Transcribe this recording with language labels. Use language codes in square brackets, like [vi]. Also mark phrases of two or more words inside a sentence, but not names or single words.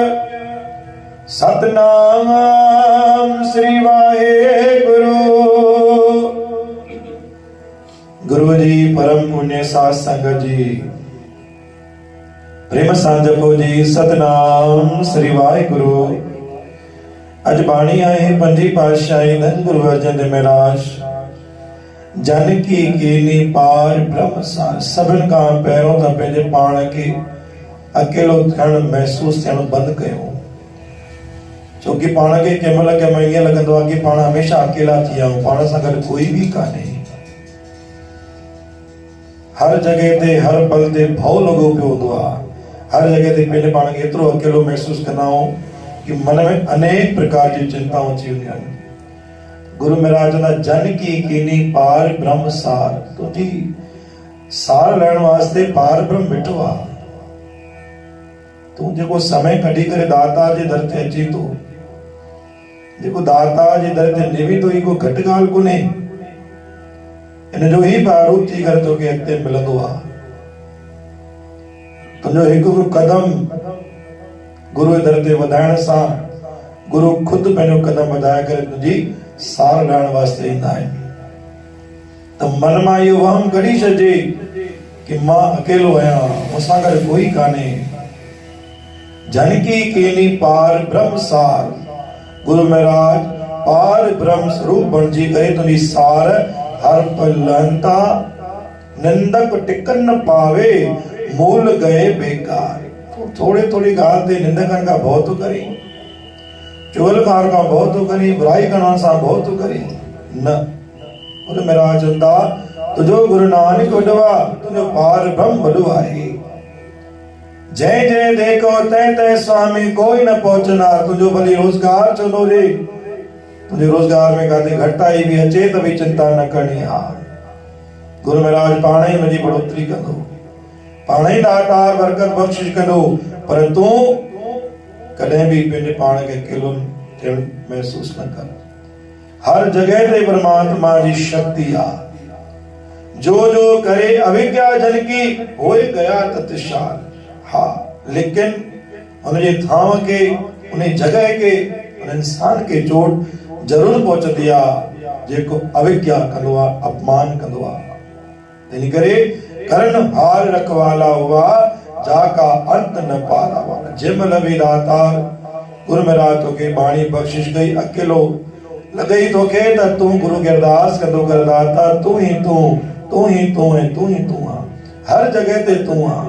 [pa] ਸਤਿਨਾਮ ਸ੍ਰੀ ਵਾਹਿ ਗੁਰੂ। [sd] गुरु जी परम पुण्य साध संगत जी प्रेम सांजपो जी [pa] ਸਤਿਨਾਮ ਸ੍ਰੀ ਵਾਹਿ ਗੁਰੂ। [sd] अज बाणी आए पंजी पातशाही धन गुरु अर्जन देव महाराज [pa] ਜਾਨਕੀ ਕੀਨੀ ਪਾਰ ਬ੍ਰਹਮਸਾਰ। [sd] सभिन का पहिरों त पंहिंजे पाण खे अकेलो थियण महसूस थियण बंद कयो। छोकी पाण खे कंहिं महिल ईअं लॻंदो आहे कि पाण हमेशा अकेला थी विया आहियूं, पाण सां गॾु कोई बि कान्हे। हर जगह ते हर पल ते भउ लॻो पियो हूंदो आहे। हर जगह ते पंहिंजे पाण खे एतिरो अकेलो महसूस कंदा आहियूं कि मन में अनेक प्रकार जी चिंताऊं अची वेंदियूं आहिनि। गुरु महाराज चवंदा [pa] ਜਾਨਕੀ ਕੀਨੀ ਪਾਰ ਬ੍ਰਹਮ ਸਾਰ। [sd] तुंहिंजी सार लहण वास्ते पार ब्रह्म बीठो आहे। तूं जेको समय कढी करे दाता जे दर ते अची थो, जेको दाता जे दर ते निवी थो, को घटि ॻाल्हि कोन्हे। इन जो ही प्रारूप थी करे तोखे अॻिते मिलंदो आहे। तुंहिंजो हिकु हिकु कदम गुरु जे दर ते वधाइण सां गुरु खुद पंहिंजो कदम वधाए करे तुंहिंजी सार लहण वास्ते ईंदा आहिनि। त मन मां इहो वहम कढी छॾिजे कि मां अकेलो आहियां, मूंसां गॾु कोई कान्हे। [pa] ਜਾਨਕੀ ਕੀਨੀ ਪਾਰ ਬ੍ਰਹਮ ਸਾਰ। [sd] गुरु महाराज पार ब्रह्म स्वरूप बणिजी करे तुंहिंजी सार हर पल लहंता। [pa] ਨਿੰਦਕ ਟਿਕਨ ਨ ਪਾਵੈ ਮੂਲ ਗਏ ਬੇਕਾਰ। [sd] थोड़ी थोड़ी ॻाल्हि ते निंदकनि खां भउ थो करी, चुगलखार खां भउ थो करी, बुराई करण सां भउ थो करी। न, गुरु महाराज चवंदा तुंहिंजो गुरु नानक वॾो आहे, तुंहिंजो पार ब्रह्म वॾो आहे। [pa] ਜਯ ਜਯ ਦੇਖੋ ਤੈ ਤੈ ਸੁਆਮੀ ਕੋਈ ਨ ਪਹੁਚਨਾਰ। [sd] तुंहिंजो भली रोजगार चवंदो हुजे, तुंहिंजे रोजगार में काथे घटिताई बि अचे त बि चिंता न करणी आहे। गुरु महाराज पाण ई हुनजी बढ़ोतरी कंदो, पाण ई ॾाढा बरकत बख़्शिश कंदो। पर तूं कॾहिं बि पंहिंजे पाण खे अकेलो थियण महसूस न कर। हर जगह ते परमात्मा जी शक्ति आहे। [pa] ਜੋ ਜੋ ਕਰੇ ਅਵਿਦਿਆ ਜਨ ਕੀ ਹੋਏ ਗਇਆ ਤਤਸ਼ਾਲ। [sd] हा, लेकिन उनजे थांव के, उन जगह के, उन इंसान के चोट जरूर पहुचंदी आहे जेको अविज्ञा कंदो आहे, अपमान कंदो आहे। [pa] ਇਨ ਕਰੇ ਕਰਣ ਹਾਰ ਰਖਵਾਲਾ ਹੁਆ ਜਾਕਾ ਅੰਤ ਨ ਪਾਰਾ ਵਾਲਾ। [sd] जिम लवी दातार गुरु महाराज तो के बाणी बख्शिश गई अकेलो लगई तो के त तू गुरु के अरदास कंदो कर दाता तू ही तू है तू ही तू आ हर जगह ते तू आ।